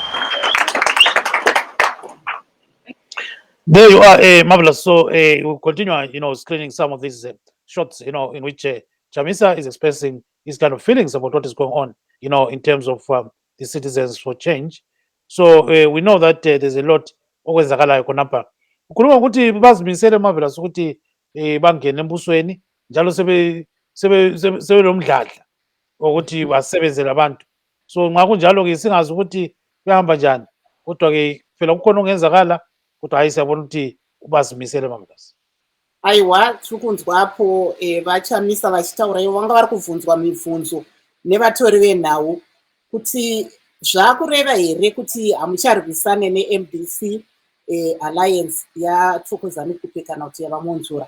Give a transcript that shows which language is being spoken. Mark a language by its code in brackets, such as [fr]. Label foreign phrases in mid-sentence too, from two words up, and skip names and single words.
[en] There you are, Marvellous. So we'll continue, screening some of these shots, in which Chamisa is expressing his kind of feelings about what is going on, in terms of the Citizens for Change. So we know that there's a lot [nd] okwenzakalayo khonapha. Ukhuluma ukuthi bazimisele Marvellous ukuthi bangene embusweni njalo sebenomdladla ukuthi basebenzele abantu. So nxa kunjalo ke singazi ukuthi kuyahamba njani, kodwa ke phela kukhona okungenzakala, kodwa hayi siyabona ukuthi bazimisele Marvellous. [sn] Aiwa, tiri kunzwapo vaChamisa vachitaura ivo vanga vari kubvunzwa mibvunzo nevatori venhau kuti zvakureva here kuti hamucharwisane neMDC Alliance yaThokozani Kupe kana kuti yavamonzora.